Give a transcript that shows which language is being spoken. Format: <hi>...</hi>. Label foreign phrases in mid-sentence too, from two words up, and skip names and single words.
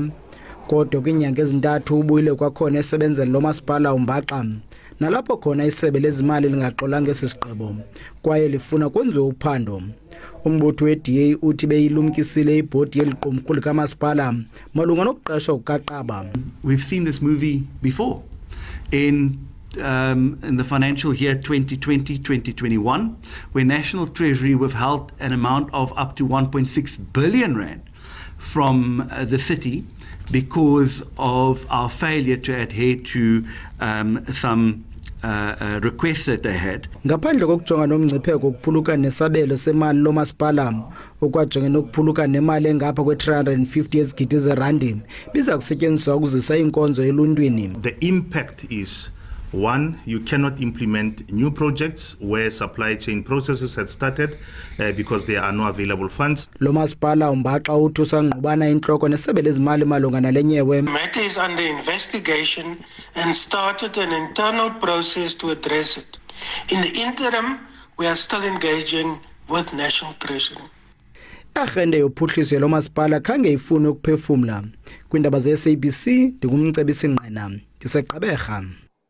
<xh>Kodwa kwiinyanga ezintathu ubuyile kwakhona esebenzela lo masipala uMbaxa nalapho khona isebe lezimali lingaxolanga esi sigqibo kwaye lifuna kwenziwe uphando. Umbutho we-DA uthi beyilumkisile ibhodi yeliqumrhu likamasipala malunga nokuqeshwa kukaqaba.</xh> <en>We've seen this movie before in the financial year 2020-2021 where National Treasury withheld an amount of up to 1.6 billion rand from the city because of our failure to adhere to some requests that they had.</en> <xh>Ngaphandle kokujonga nomngcipheko wokuphulukana nesabelo semali lomasipala okwajonge nokuphulukana nemali engapha kwe-350 yezigidi zerandi biza kusetyenziswa ukuzisa inkonzo eluntwini.</xh> <en>The impact is, one, you cannot implement new projects where supply chain processes had started because there are no available funds.</en> <xh>Lo masipala umbaxa uthi usangqubana intloko nesebe lezimali malunga nale nyewe.</xh> <en>The matter is under investigation and started an internal process to address it. In the interim, we are still engaging with National Treasury.</en> <xh>Agenda yophuhliso lo masipala khange ifune ukuphefumla. Kwindaba ze SABC ndingumcebisi Nqena. Ndiseqaberha.</xh>